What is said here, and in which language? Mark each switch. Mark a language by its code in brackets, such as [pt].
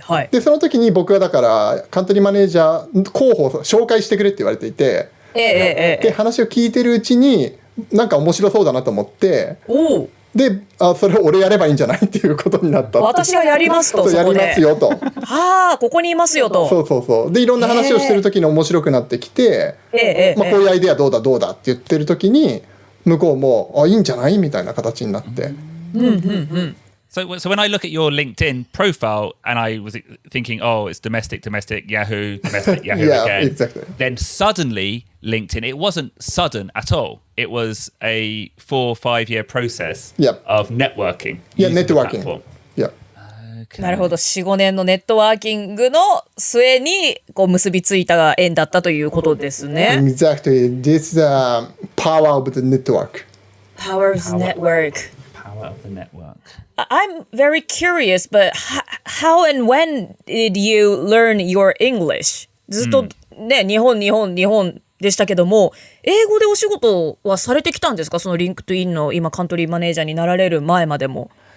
[ja] でその時に僕はだからカントリーマネージャー候補を紹介してくれって言われていて、で話を聞いてるうちになんか面白そうだなと思って、で、それを俺やればいいんじゃないっていうことになった。私がやりますと。やりますよと。ここにいますよと。そう。で、いろんな話をしてる時に面白くなってきて、こういうアイデアどうだって言ってる時に、向こうも、いいんじゃないみたいな形になって。 [en] So when I look at your LinkedIn profile and I was thinking, oh, it's domestic, Yahoo, Yahoo again. Exactly. Then suddenly LinkedIn, it wasn't sudden at all. It was a 4 or 5 year process of networking. Networking. [ja] なるほど。 4、5年のネットワーキングの末にこう結びついた縁だったということですね。 [en] Exactly. This is the power of the network. Power of the network. Power of the network. I'm very curious, but how and when did you learn your English? [ja] ずっとね、日本でしたけども、英語でお仕事はされてきたんですか？そのリンクトインの今カントリーマネージャーになられる前までも。